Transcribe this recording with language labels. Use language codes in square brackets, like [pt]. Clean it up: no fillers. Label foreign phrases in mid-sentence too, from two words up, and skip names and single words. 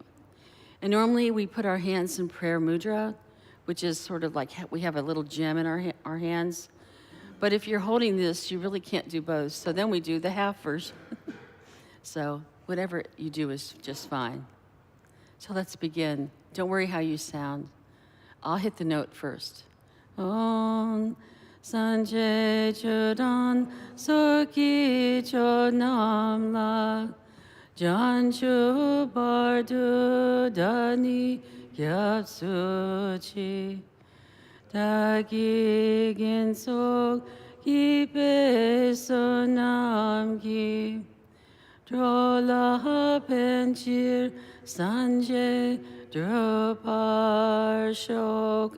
[en] And normally we put our hands in prayer mudra, which is sort of like we have a little gem in our hands. But if you're holding this, you really can't do both. So then we do the half version. So whatever you do is just fine. So let's begin. Don't worry how you sound. I'll hit the note first. [bo] ཨོཾ་སངས་རྒྱས་ཆོས་དང་ཚོགས་ཀྱི་མཆོག་རྣམས་ལ། བྱང་ཆུབ་བར་དུ་བདག་ནི་སྐྱབས་སུ་མཆི། བདག་གིས་སྦྱིན་སོགས་བགྱིས་པའི་བསོད་ནམས་ཀྱིས། འགྲོ་ལ་ཕན་ཕྱིར་སངས་རྒྱས་འགྲུབ་པར་ཤོག.